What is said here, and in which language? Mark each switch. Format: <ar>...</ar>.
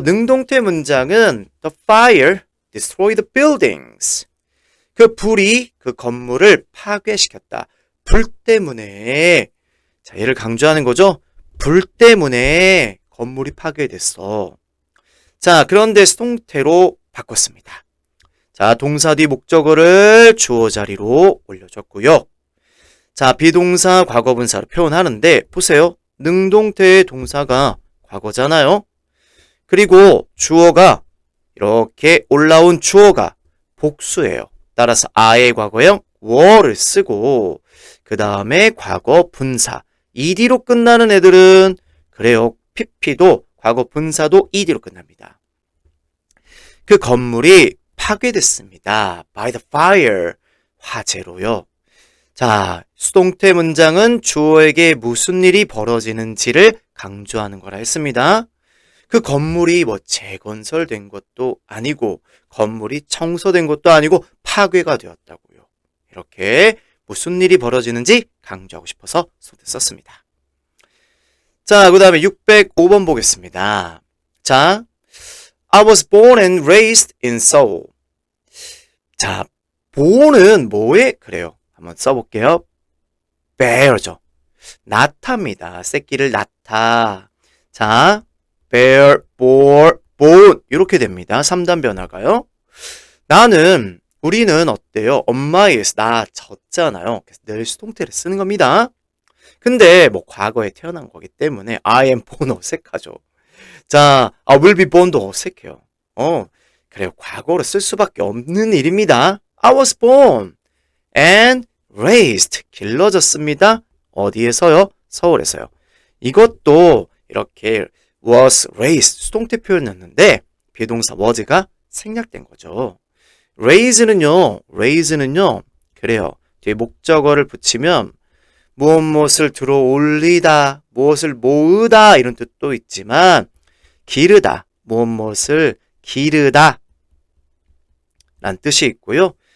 <ko>능동태 문장은</ko> <en>the fire destroyed the buildings.</en> <ko>그 불이 그 건물을 파괴시켰다. 불 때문에. 자, 얘를 강조하는 거죠. 불 때문에 건물이 파괴됐어. 자, 그런데 수동태로 바꿨습니다. 자, 동사 뒤 목적어를 주어 자리로 올려줬고요. 자, 비동사 과거분사로 표현하는데 보세요. 능동태의 동사가 과거잖아요. 그리고 주어가 이렇게 올라온 주어가 복수예요. 따라서 a의 과거형 were를 쓰고 그 다음에 과거 분사 ed로 끝나는 애들은 그래요. pp도 과거 분사도 ed로 끝납니다. 그 건물이 파괴됐습니다.</ko> <en>by the fire, 화재로요.</en> <ko>자, 수동태 문장은 주어에게 무슨 일이 벌어지는지를 강조하는 거라 했습니다. 그 건물이 뭐 재건설된 것도 아니고 건물이 청소된 것도 아니고 파괴가 되었다고요. 이렇게 무슨 일이 벌어지는지 강조하고 싶어서 수동태 썼습니다. 자, 그 다음에 605번 보겠습니다. 자,</ko> <en>I was born and raised in Seoul.</en> <ko>자, born은 뭐에? 그래요. 한번 써볼게요. bear죠. 낳답니다. 새끼를 낳다. 자, bear, born 이렇게 됩니다. 3단 변화가요. 우리는 어때요? 엄마에서 낳아졌잖아요. 그래서 늘 수동태를 쓰는 겁니다. 근데 뭐 과거에 태어난 거기 때문에 I am born 어색하죠. 자, I will be born도 어색해요. 그래요. 과거로 쓸 수밖에 없는 일입니다.</ko> <en>I was born and raised 길러졌습니다.</en> <ko>어디에서요? 서울에서요. 이것도 이렇게 was raised 수동태 표현이었는데 비동사 was가 생략된 거죠. raise는요. 그래요. 뒤에 목적어를 붙이면 무엇을 들어 올리다, 무엇을 모으다 이런 뜻도 있지만 기르다, 무엇을 기르다 란 뜻이 있고요.</ko>